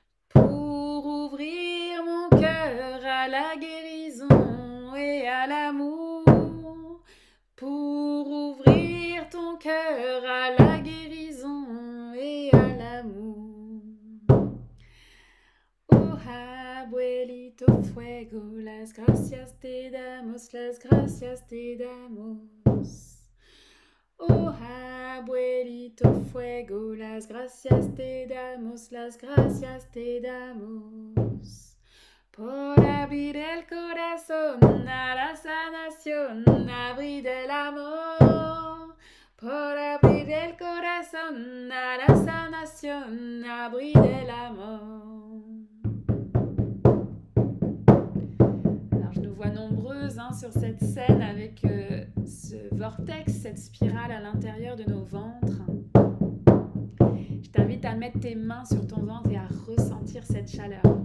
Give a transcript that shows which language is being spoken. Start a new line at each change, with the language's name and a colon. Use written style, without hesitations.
French: Pour ouvrir mon cœur à la guérison et à l'amour. Pour ouvrir ton cœur à la guérison et à l'amour.
Spanish: Oh abuelito fuego, las gracias te damos, las gracias te damos. Oh abuelito fuego, las gracias te damos, las gracias te damos. Por abrir el corazón a la sanación, abrir el amor. Por abrir el corazón a la sanación, abrir el amor.
French: Alors je nous vois nombreuses sur cette scène avec ce vortex, cette spirale à l'intérieur de nos ventres. Je t'invite à mettre tes mains sur ton ventre et à ressentir cette chaleur.